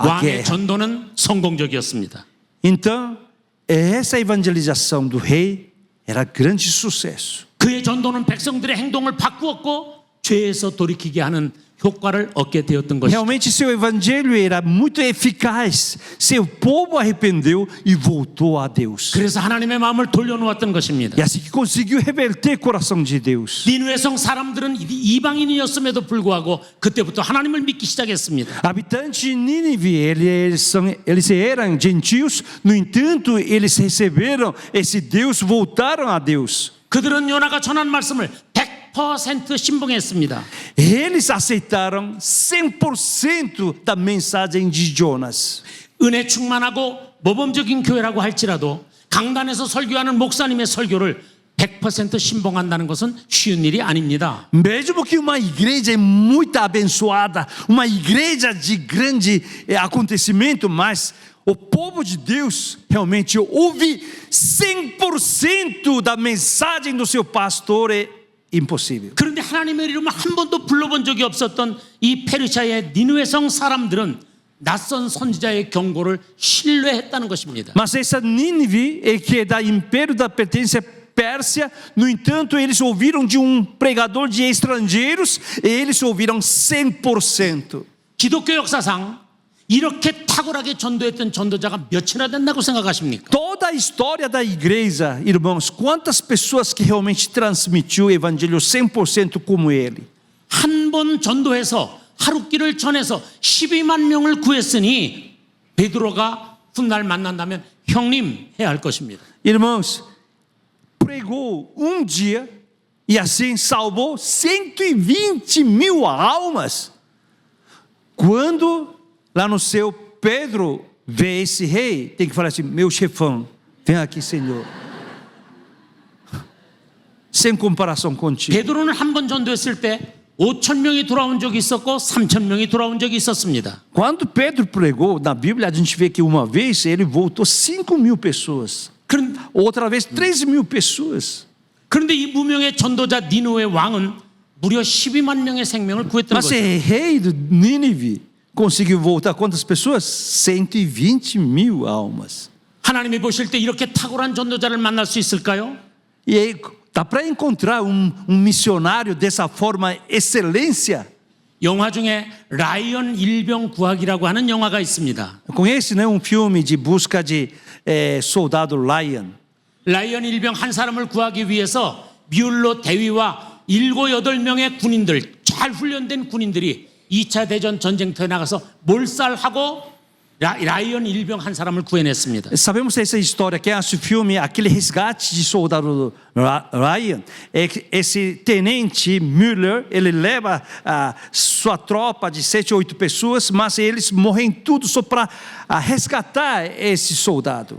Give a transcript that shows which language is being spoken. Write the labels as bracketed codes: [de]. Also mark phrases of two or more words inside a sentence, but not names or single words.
[ko] 왕의 guerra. 전도는 성공적이었습니다. [pt] Então essa evangelização do rei era grande sucesso. [ko] 그의 전도는 백성들의 행동을 바꾸었고 죄에서 돌이키게 하는 효과를 얻게 되었던 것이죠. [pt] Realmente seu evangelho era muito eficaz. Seu povo arrependeu e voltou a Deus. [ko] 그래서 하나님의 마음을 돌려놓았던 것입니다. [pt] E assim que conseguiu reverter o coração de Deus. [ko] 니느웨 성 사람들은 이방인이었음에도 불구하고 그때부터 하나님을 믿기 시작했습니다. [pt] Habitantes de Nínive, eles eram gentios, no entanto, eles receberam esse Deus, voltaram a Deus. [ko] 그들은 요나가 전한 말씀을 100% 신봉했습니다. [pt] Eles aceitaram 100% da mensagem de Jonas. [ko] 은혜 충만하고 모범적인 교회라고 할지라도 강단에서 설교하는 목사님의 설교를 100% 신봉한다는 것은 쉬운 일이 아닙니다. [pt] Mesmo que uma igreja muito abençoada, uma igreja de grande acontecimento, mas o povo de Deus realmente ouve 100% da mensagem do seu pastor é impossível. [ko] 그런데 하나님의 이름을 한 번도 불러본 적이 없었던 이 페르시아의 니느웨 성 사람들은 낯선 선지자의 경고를 신뢰했다는 것입니다. [pt] Mas essa Nínive, que é da império da pertence à Pérsia, no entanto, eles ouviram de pregador de estrangeiros, e eles ouviram 100%. [ko] 기독교 역사상 이렇게 탁월하게 전도했던 전도자가 몇이나 된다고 생각하십니까? [pt] Toda a história da igreja, irmãos, quantas pessoas que realmente transmitiu o evangelho 100% como ele? [ko] 한 번 전도해서 하루길을 전해서 12만 명을 구했으니 베드로가 훗날 만난다면 형님 해야 할 것입니다. [pt] Irmãos, pregou um dia e assim salvou 120 mil almas. Quando lá no céu, Pedro vê esse rei, tem que falar assim: meu chefão, vem aqui, Senhor. Sem comparação contigo. [ko] 베드로는 한 번 전도했을 때 5천 명이 돌아온 적이 있었고 3천 명이 돌아온 적이 있었습니다. [pt] Quando Pedro pregou, na Bíblia a gente vê que uma vez ele voltou 5.000 pessoas. Outra vez 13.000 pessoas. [ko] 그런데 이 무명의 전도자 니느웨 왕은 무려 12만 명의 생명을 구했던 Mas 거죠. [pt] esse rei de Nínive conseguiu voltar quantas pessoas? 120.000 almas. [ko] 하나님이 보실 때 이렇게 탁월한 전도자를 만날 수 있을까요? [pt] E aí, dá para encontrar missionário dessa forma excelência? [ko] 영화 중에 라이언 일병 구하기라고 하는 영화가 있습니다. [pt] Conhece, né, filme de busca de soldado Lion? [ko] 라이언 일병 한 사람을 구하기 위해서 뮬러 대위와 7, 8명의 군인들, 잘 훈련된 군인들이 2차 대전 전쟁터에 na가서 몰살하고 라이언 일병 한 사람을 구해냈습니다. [pt] Sabemos essa história, quem assiste o filme, aquele resgate de soldado Ryan, esse tenente Müller, ele leva a sua tropa de 7 ou 8 pessoas, mas eles morrem tudo só para resgatar esse soldado.